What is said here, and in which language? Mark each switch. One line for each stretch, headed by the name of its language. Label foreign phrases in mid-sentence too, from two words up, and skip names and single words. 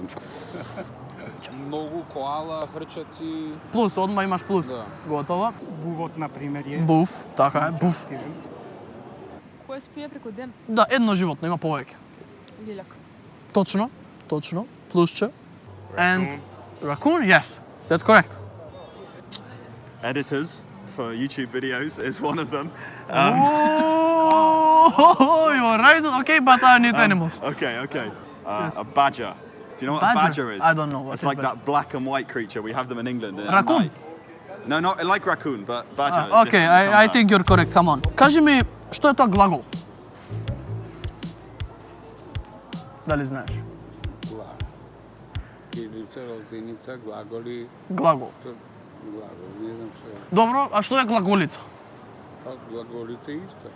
Macedonian: Многу коала, хрчаци. Плюс, одма имаш плюс. Да. Готово. Бувот, например, е. Буф, така е, буф. Кој спие преку ден? Да, едно животно, има повеќе. Лилјак. Точно. Плюсче.
English: And raccoon, yes, that's correct. Editors for YouTube videos is one of them. Oh, you're right. Okay, but I need animals. Okay. A badger. Do you know what a Badger? badger is? I don't know what It's is like badger. that black and white creature. We have them in England. at Raccoon? night. No, not like raccoon, but badger. is Okay, different from I that. think you're correct. Come on.
Macedonian: Кажи ми, што е тоа глагол? Дали знаеш? Кирилица, латиница, глаголи, Глагол. глагол, не знам се. Добро, а што е глаголица? Па глаголите исто.